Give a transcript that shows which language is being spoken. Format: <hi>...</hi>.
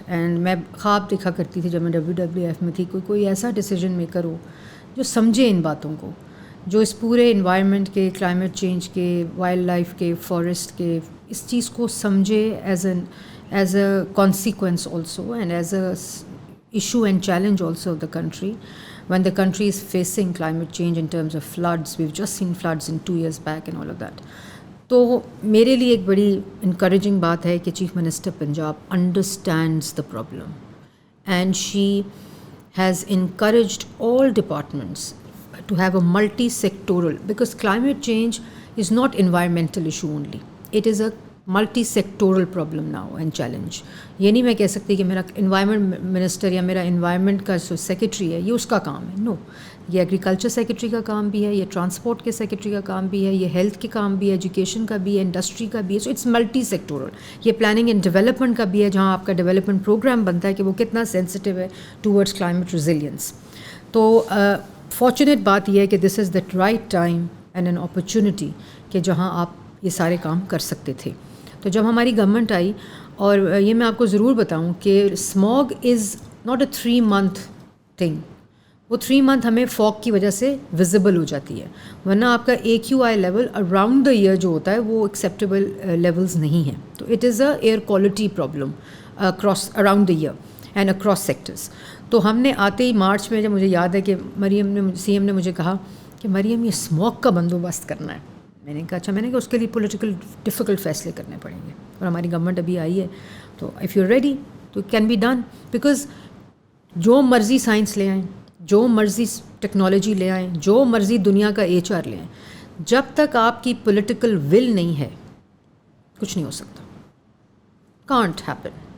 <ur>And میں خواب دیکھا کرتی تھی جب میں WWF میں تھی, کوئی ایسا ڈیسیجن میکر ہو جو سمجھے ان باتوں کو, جو اس پورے انوائرمنٹ کے, کلائمیٹ چینج کے, وائلڈ لائف کے, فارسٹ کے, اس چیز کو سمجھے</ur> <en>As a consequence also, and as a issue and challenge also of the country. when the country is facing climate change in terms of floods, we've just seen floods in 2 years back and all of that.</en> <ur>تو میرے لیے ایک بڑی encouraging بات ہے کہ chief minister Punjab</ur> <en>Understands the problem, and she has encouraged all departments to have a multi-sectoral, because climate change is not environmental issue only. It is a multi-sectoral problem now and challenge.</en> <ur>یہ نہیں میں کہہ سکتی کہ میرا environment minister یا میرا environment کا جو سیکرٹری ہے یہ اس کا کام ہے. نو, یہ ایگریکلچر سیکرٹری کا کام بھی ہے, یہ ٹرانسپورٹ کے سیکرٹری کا کام بھی ہے, یہ ہیلتھ کے کام بھی ہے, ایجوکیشن کا بھی ہے, انڈسٹری کا بھی ہے.</ur> <en>So it's multi sectoral.</en> <ur>یہ پلاننگ اینڈ ڈیولپمنٹ کا بھی ہے, جہاں آپ کا ڈیولپمنٹ پروگرام بنتا ہے کہ وہ کتنا سینسٹیو ہے ٹورڈز کلائمیٹ ریزیلینس. تو فارچونیٹ بات یہ ہے کہ</ur> <en>this is the right time and an opportunity</en> <ur>کہ جہاں آپ یہ سارے کام کر سکتے تھے. تو جب ہماری گورنمنٹ آئی, اور یہ میں آپ کو ضرور بتاؤں کہ</ur> <en>Smog is not a 3 month thing.</en> <ur>وہ 3 month ہمیں فوگ کی وجہ سے وزبل ہو جاتی ہے, ورنہ آپ کا AQI level around the year جو ہوتا ہے وہ ایکسیپٹیبل لیولز نہیں ہیں.</ur> <en>تو it is a air quality problem across around the year and across sectors.</en> <ur>تو ہم نے آتے ہی مارچ میں, جب مجھے یاد ہے کہ CM نے مجھے کہا کہ مریم یہ اسموگ کا بندوبست کرنا ہے. میں نے کہا اچھا. میں نے کہا اس کے لیے پولیٹیکل ڈیفیکلٹ فیصلے کرنے پڑیں گے, اور ہماری گورنمنٹ ابھی آئی ہے, تو</ur> <en>If you ready تو it can be done.</en> <ur>Because جو مرضی سائنس لے آئیں, جو مرضی ٹیکنالوجی لے آئیں, جو مرضی دنیا کا HR لے آئیں, جب تک آپ کی پولیٹیکل ول نہیں ہے کچھ نہیں ہو سکتا.</ur> <en>Can't happen.</en>